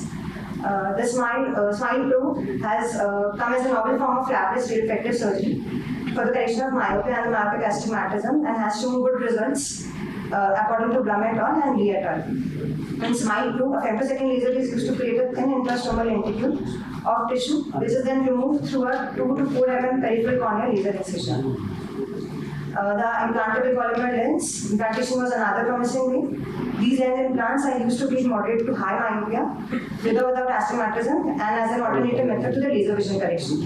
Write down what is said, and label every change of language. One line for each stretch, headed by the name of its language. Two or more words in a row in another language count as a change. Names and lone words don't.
English: The SMILE Pro has come as a novel form of flapless refractive surgery for the correction of myopia and myopic astigmatism and has shown good results according to Blum et al. And Lee et al. In SMILE Pro, a femtosecond laser is used to create a thin intrastomal lenticle of tissue, which is then removed through a 2 to 4 mm peripheral corneal laser incision. The implantable columnar lens implantation was another promising way. These lens implants are used to treat moderate to high myopia with or without astigmatism and as an alternative method to the laser vision correction.